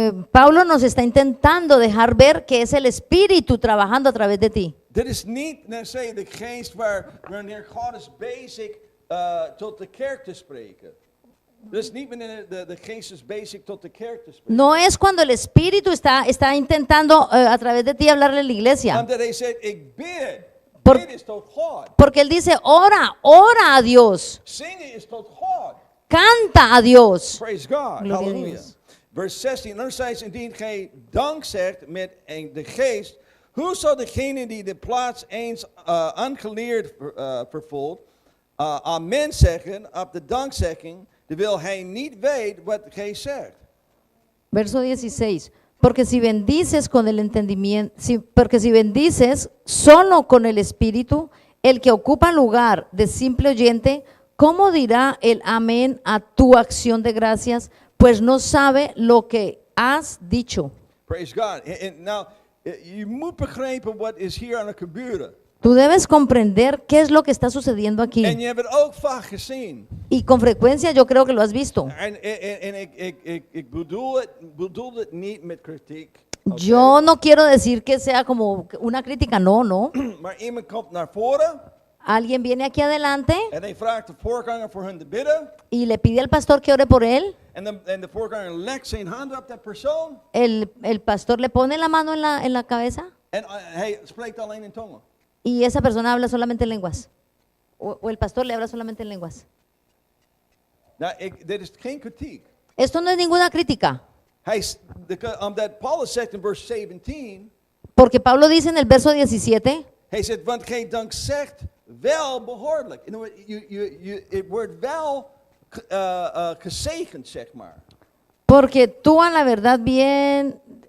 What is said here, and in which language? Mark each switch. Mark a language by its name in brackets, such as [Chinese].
[Spanish] Pablo nos está intentando dejar ver que es el Espíritu trabajando a través de ti. [Dutch] Dit is niet, net zei, de geest wanneer God is bezig tot de kerk te spreken. Dit is niet wanneer de geest is bezig tot de kerk te spreken. [Spanish] No es cuando el Espíritu está intentando a través de ti hablarle a la iglesia. [Dutch] Omdat hij zegt, ik bid. [Spanish] Por- [Dutch] Bid is tot God. [Spanish] Porque Él dice, ora, ora a Dios, [Dutch] Zingen is tot God. [Spanish] canta a Dios. [English] Praise God. [Spanish] Gloria a Halleluja. Dios. [Dutch] Vers 16. Anderzijds, indien gij dank zegt met de geest, hoe zal degene die de plaats eens ongeleerd vervult, amen zeggen op de dankzegging, terwijl hij niet weet wat gij zegt? [Spanish] Verso 16. Porque si bendices con el entendimiento, porque si bendices solo con el Espíritu, el que ocupa lugar de simple oyente, ¿cómo dirá el amén a tu acción de gracias? Pues no sabe lo que has dicho. [English] Praise God. [Dutch] En nou, je moet begrijpen wat is hier aan het gebeuren. [Spanish] Tú debes comprender qué es lo que está sucediendo [Dutch] En [Spanish] aquí. [Dutch] je hebt het ook vaak gezien. [Spanish] Y con frecuencia yo creo que lo has visto. [Dutch] En ik bedoel het niet met kritiek. oké? [Spanish] Yo no quiero decir que sea como una crítica, no, no. [Dutch] Maar iemand komt naar voren [Spanish] Alguien viene aquí adelante [Dutch] en hij vraagt de voorganger voor hun te bidden. [Spanish] y le pide al pastor que ore por él. [Dutch] En de voorganger legt zijn hand op dat persoon. [Spanish] El pastor le pone la mano en la cabeza [Dutch] En hij spreekt alleen in tongen. [Spanish] y esa persona habla solamente en lenguas. O el pastor le habla solamente en lenguas. [Dutch] Nou, dit is geen kritiek. [Spanish] Esto no es ninguna crítica, [Dutch] Omdat Paulus zegt in vers 17. [Spanish] porque Pablo dice en el verso 17, [Dutch] Hij zegt, want gij dank zegt wel behoorlijk. Het wordt wel gezegend, zeg maar. [Spanish] porque tú a la verdad bien...